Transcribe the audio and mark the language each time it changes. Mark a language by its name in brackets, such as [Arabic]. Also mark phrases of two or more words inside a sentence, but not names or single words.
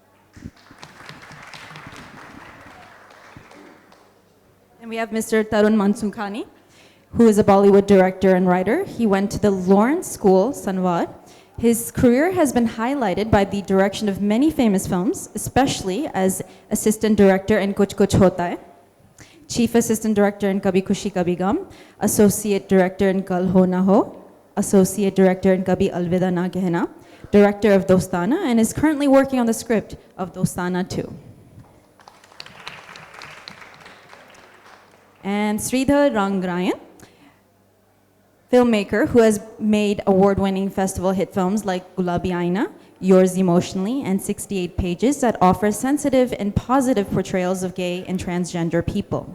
[English] And we have Mr. Tarun Mansukhani, who is a Bollywood director and writer. He went to the Lawrence School, Sanwar. His career has been highlighted by the direction of many famous films, especially as assistant director in Kuch Kuch Hota Hai, Chief Assistant Director in Kabhi Khushi Kabhi Gum, Associate Director in Kal Ho Na Ho, Associate Director in Kabhi Alvida Na Kehna, Director of Dostana, and is currently working on the script of Dostana 2. And Sridhar Rangayan, filmmaker who has made award-winning festival hit films like Gulabi Aina, Yours Emotionally, and 68 Pages that offer sensitive and positive portrayals of gay and transgender people.